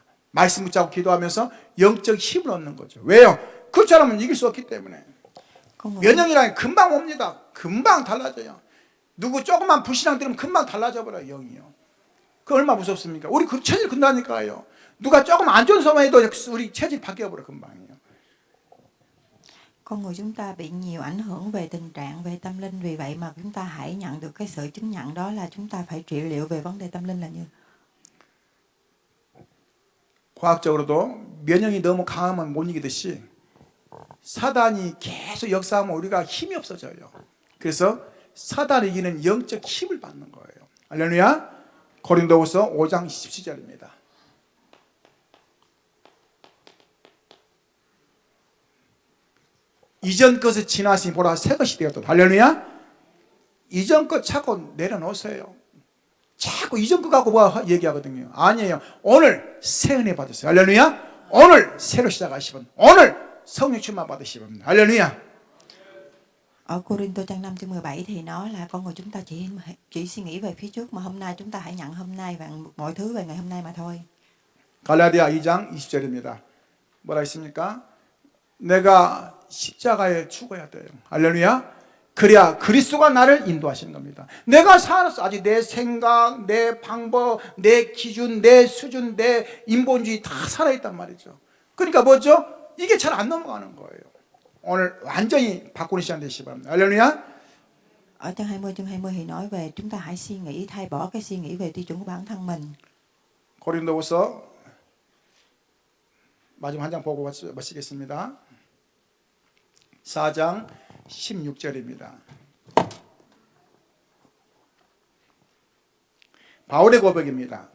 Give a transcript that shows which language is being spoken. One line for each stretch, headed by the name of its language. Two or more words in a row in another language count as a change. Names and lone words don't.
Korean: 말씀 붙잡고 기도하면서 영적 힘을 얻는 거죠. 왜요? 그렇지 않으면 이길 수 없기 때문에. 면역이라는 금방 옵니다. 금방 달라져요. 누구 조금만 불신앙 들으면 금방 달라져 버려요. 영이요. 그 얼마나 무섭습니까? 우리 그 체질 근다니까요. 누가 조금 안 좋은 소만 해도 우리 체질 바뀌어 버려 금방이요.
Vietnamese: Con người chúng ta bị nhiều ảnh hưởng về tình trạng, về tâm linh, vì vậy mà chúng ta hãy nhận được cái sự chứng nhận đó là chúng ta phải trị liệu về vấn đề tâm linh là như.
Korean: 과학적으로도 면역이 너무 강하면 못 이기듯이 사단이 계속 역사하면 우리가 힘이 없어져요. 그래서 사단을 이기는 영적 힘을 받는 거예요. 할렐루야. 고린도후서 5장 17절입니다. 이전 것을 지나시니 보라 새 것이 되었다. 할렐루야. 이전 것 자꾸 내려놓으세요. 자꾸 이전 것 갖고 뭐 얘기하거든요. 아니에요. 오늘 새 은혜 받으세요. 할렐루야. 오늘 새로 시작하시면 오늘 성령 충만 받으시면 할렐루야.
Vietnamese: Ở Cô-rin-tô trang 5 chương 17 thì nói là con người chúng ta chỉ suy nghĩ về phía trước, mà hôm nay chúng ta hãy nhận hôm nay và mọi thứ về ngày hôm nay mà thôi.
Korean: 갈라디아 2장 20절입니다. 뭐라 했습니까? 내가 십자가에 죽어야 돼요. 할렐루야. 그래야 그리스도가 나를 인도하시는 겁니다. 내가 살았어. 아직 내 생각, 내 방법, 내 기준, 내 수준, 내 인본주의 다 살아있단 말이죠. 그러니까 뭐죠? 이게 잘 안 넘어가는 거예요. 오늘 완전히 바꾸는 시간 되시기 바랍니다. 할렐루야.
Vietnamese: Ở trang 20 chương 20 thì nói về chúng ta hãy suy nghĩ, thay bỏ cái suy nghĩ về tiêu chuẩn của bản thân mình.
Korean: 고린도후서 마지막 한 장 보고 마치겠습니다. 4장 16절입니다. 바울의 고백입니다.